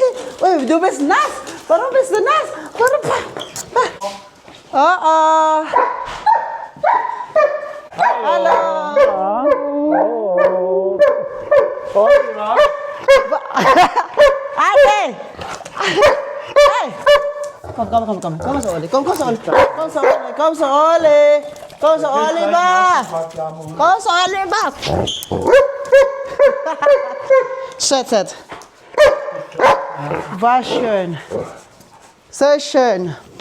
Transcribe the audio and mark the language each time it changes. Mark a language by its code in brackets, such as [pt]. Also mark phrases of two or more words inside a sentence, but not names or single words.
[de] Oi, du bist nass! Warum bist du nass? Warum? Oh, oh! Hallo! Andy! Hey! Kom sa Oli. Kom sa Oli. Kom sa Oli. Kom sa Oli. Kom sa Oli ba? Kom sa Oli ba? Set. War schön. Sehr schön.